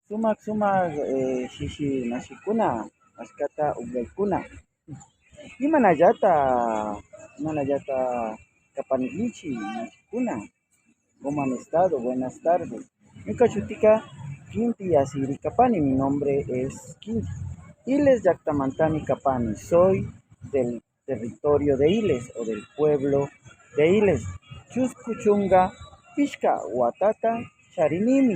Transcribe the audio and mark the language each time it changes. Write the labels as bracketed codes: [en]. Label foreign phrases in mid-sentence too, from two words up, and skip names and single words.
[qu] Sumak shishi mashikuna, mashkata ullaykuna. Imanallata, imanallata kapankichik mashikuna. [es] ¿Cómo han estado? Buenas tardes. [qu] Ñuka shutika Kinti Asiri Kapani, [es] mi nombre es Kinti. [qu] Iles Llaqtamantami Kapani, [es] soy del territorio de Iles o del pueblo de Iles. [qu] Chuskuchunga Pishka Watata Charinimi.